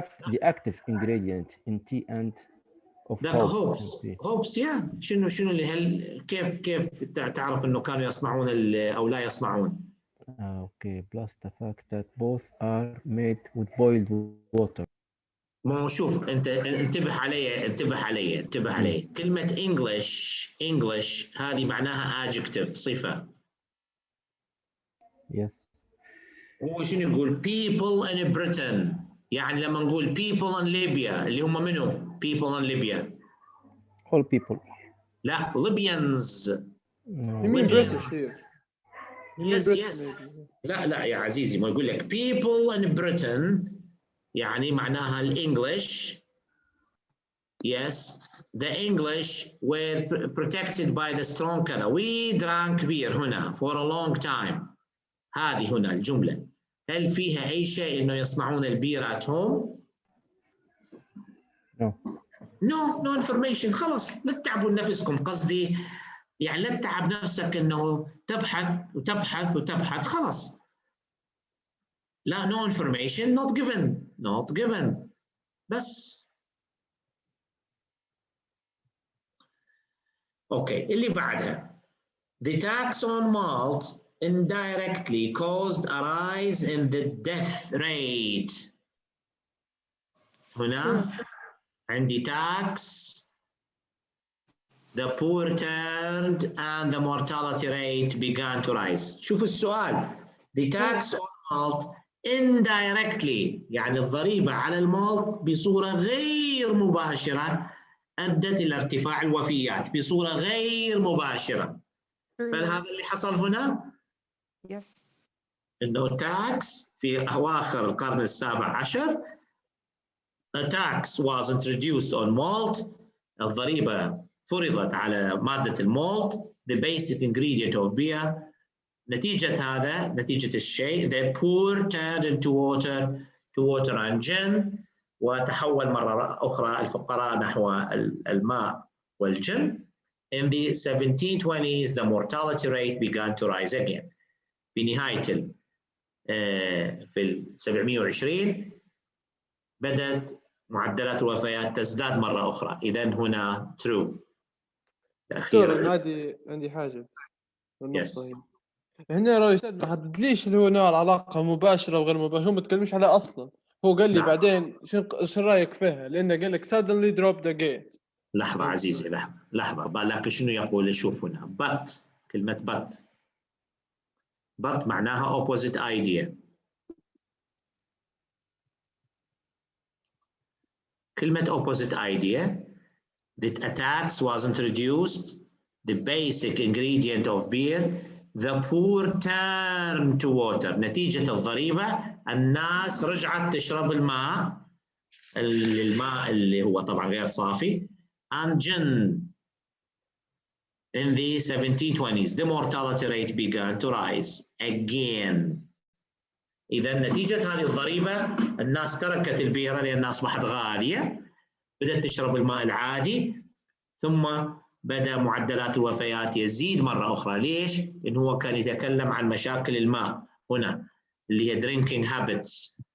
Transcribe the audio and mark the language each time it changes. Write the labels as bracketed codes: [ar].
[en] The active ingredient in tea and of hopes. yeah. [ar] شنو اللي كيف تعرف انه كانوا يصنعون او لا يصنعون؟ [en] Okay. Plus the fact that both are made with boiled water. [ar] ما شوف انت انتبه علي. كلمة English هذه معناها adjective صفة. [en] Yes. [ar] هو شنو يقول [en] people in Britain. [ar] يعني لما نقول [en] people in Libya [ar] اللي هم منهم people in Libya. [en] All people. [ar] لا Libyans. [en] You mean British here. Yes. [ar] لا يا عزيزي ما يقول لك [en] people in Britain [ar] يعني معناها الإنجليش. [en] Yes, the English were protected by the strong color. We drank beer هنا for a long time. [ar] هذه هنا الجملة. هل فيها أي شيء إنه يصنعون البير [en] at home؟ No information. [ar] خلاص لا تتعبوا نفسكم. قصدي يعني لا تتعب نفسك إنه تبحث. خلاص. لا [en] no information not given [ar] بس. اوكي اللي بعدها [en] the tax on malt indirectly caused a rise in the death rate. [ar] هنا عندي [en] tax, the poor turned and the mortality rate began to rise. [ar] شوفوا السؤال [en] the tax on malt indirectly [ar] يعني الضريبة على المالت بصورة غير مباشرة أدت إلى ارتفاع الوفيات بصورة غير مباشرة. فهذا اللي حصل هنا؟ [en] Yes. [ar] إنه tax في أواخر القرن السابع عشر [en] a tax was introduced on malt. [ar] الضريبة فرضت على مادة المالت [en] the basic ingredient of beer. [ar] نتيجة هذا نتيجة الشيء [en] the poor turned into water and gin [ar] وتحول مرة أخرى الفقراء نحو الماء والجن. [en] In the 1720s the mortality rate began to rise again. [ar] في نهاية في 720 بدأت معدلات الوفيات تزداد مرة أخرى. إذن هنا true. دكتور عندي حاجة. [en] Yes. [ar] هنا راه يستاذ ما حددليش اللي هو نوع العلاقة مباشرة وغير مباشرة، هو ما تكلمش عليه أصلا. هو قال لي بعدين شو رأيك فيها؟ لأنه قال لك [en] suddenly drop the gate. [ar] لحظة عزيزي لحظة لكن شنو يقول؟ شوف هنا but كلمة but معناها [en] opposite idea. كلمة opposite idea that a tax was introduced the basic ingredient of beer the poor turned to water. [ar] نتيجة الضريبة الناس رجعت تشرب الماء اللي هو طبعا غير صافي [en] and gin. In the 1720s the mortality rate began to rise again. [ar] إذا نتيجة هذه الضريبة الناس تركت البيرة لأن أصبحت غالية، بدأت تشرب الماء العادي، ثم بدأ معدلات الوفيات يزيد مرة أخرى. ليش؟ لأنه هو كان يتكلم عن مشاكل الماء هنا اللي هي [en] drinking habits.